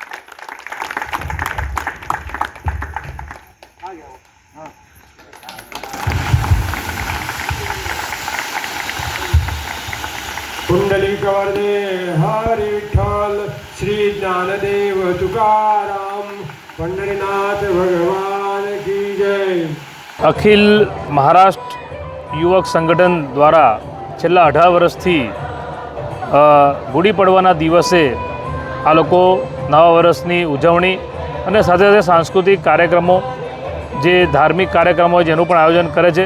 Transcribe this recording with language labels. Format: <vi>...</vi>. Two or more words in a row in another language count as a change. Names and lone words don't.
<mr>कुंडलिक वरदे हरी विठ्ठल श्री ज्ञानदेव तुकाराम पंढरीनाथ</mr> <hi>भगवान की जय।</hi> <gu>અખિલ મહારાષ્ટ્ર યુવક સંગઠન દ્વારા છેલ્લા 18 વર્ષથી ગુડી પડવાના દિવસે આ લોકો નવા વર્ષની ઉજવણી અને સાથે સાથે સાંસ્કૃતિક કાર્યક્રમો, જે ધાર્મિક કાર્યક્રમો હોય જેનું પણ આયોજન કરે છે।</gu>